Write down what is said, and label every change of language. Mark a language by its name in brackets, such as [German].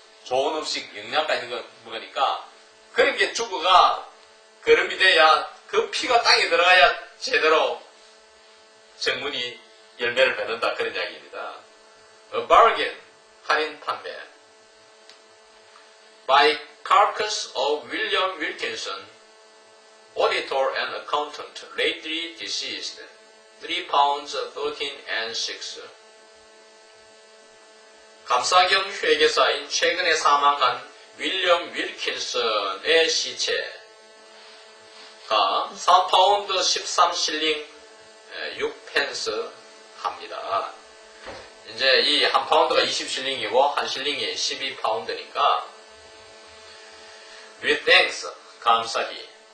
[Korean] 좋은 음식, 영양가 있는 거 먹으니까 그런 게 죽어가 거름이 돼야 그 피가 땅에 들어가야 제대로 정문이 열매를 맺는다. 그런 이야기입니다. [English] A bargain, [Korean] 할인 판매. [English] By Carcass of William Wilkinson, auditor and accountant, lately deceased, 3 pounds 13 and 6. [Korean] 감사 겸 회계사인 최근에 사망한 윌리엄 윌킨슨의 시체가 4파운드 13실링 6펜스 합니다. 이제 이 한 파운드가 20실링이고 한 실링이 12파운드니까 [English] with thanks, [Korean] 감사히.